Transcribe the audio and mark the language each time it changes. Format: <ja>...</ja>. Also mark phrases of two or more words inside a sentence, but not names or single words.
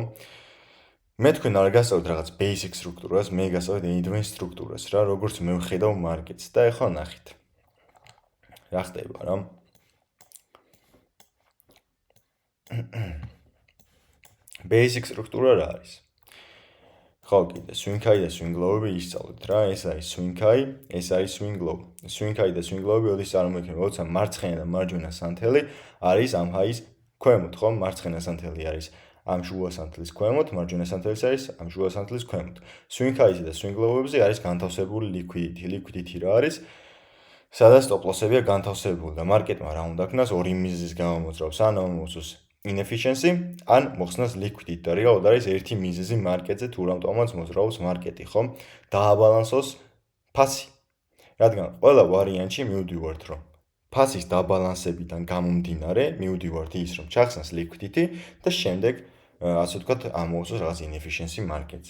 <ka>მე თქვენ არ გასწავლეთ რაღაც basic სტრუქტურას, მე გასწავლეთ advanced სტრუქტურას რა, როგორც მე ვხედავ მარკეტს და ეხლა ნახეთ. რა ხდება რა? basic სტრუქტურა რა არის? ხო, კიდე</ka> <en>swing high</en> <ka>და</ka> <en>swing low-</en> <ka>ები ისწავლეთ რა, ეს არის</ka> <en>swing high,</en> <ka>ეს არის</ka> <en>swing low. swing high</en> <ka>და</ka> <en>swing low-</en> <ka>ები ოდის წარმოიქმნება, როცა მარცხენა და მარჯვენა სანთელი არის ამ high-ის ქვემოთ, ხო? მარცხენა სანთელი არის ამ შუა სანთლის ქვემოთ, მარჯვენა სანთელი არის ამ შუა სანთლის ქვემოთ.</ka> <en>swing high-</en> <ka>ზე და</ka> <en>swing low-</en> <ka>ებზე არის განთავსებული liquidity რა არის? სადაც stop-loss-ებია განთავსებული და მარკეტმა რა უნდა ქნას ორი მიზეზის გამო მოძრაობს, ან მოწოს inefficiency, ან მოხსნას liquidity და რეალურად არის ერთი მიზეზი მარკეტზე თუ რამტომაც მოძრაობს მარკეტი, ხო? დააბალანსოს ფასი. რადგან ყველა ვარიანტში მივდივართ, რომ ფასის დაბალანსებიდან გამომდინარე, მივდივართ ის, რომ ჩახსნას liquidity და შემდეგ, ასე ვთქვათ, ამოუწოს რაღაც inefficiency მარკეტზე.</ka>